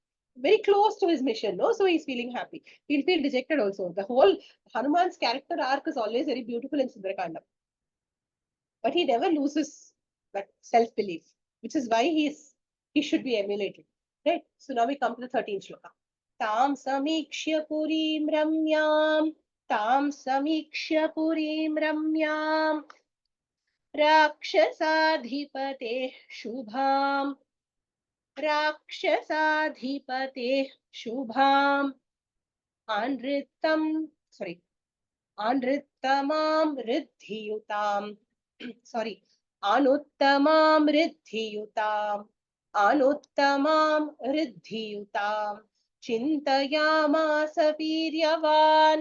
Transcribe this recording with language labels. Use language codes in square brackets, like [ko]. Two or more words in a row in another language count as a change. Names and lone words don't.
[en] Very close to his mission, no? So he's feeling happy. He'll feel dejected also. The whole Hanuman's character arc is always very beautiful in Sundarakandam. But he never loses that self-belief, which is why he should be emulated. Right? So now we come to the 13th shloka. [sa] तां समीक्ष्य पुरीं रम्याम्. तां समीक्ष्य पुरीं रम्याम्. राक्षसाधिपतेः शुभाम्. राक्षसाधिपतेः शुभाम्. Anrittam, sorry. अनृत्तमाम् ऋद्धियुताम्. [en] Sorry. [sa] अनुत्तमाम् ऋद्धियुताम्. अनुत्तमाम् ऋद्धियुताम्. चिन्तयामास वीर्यवान्.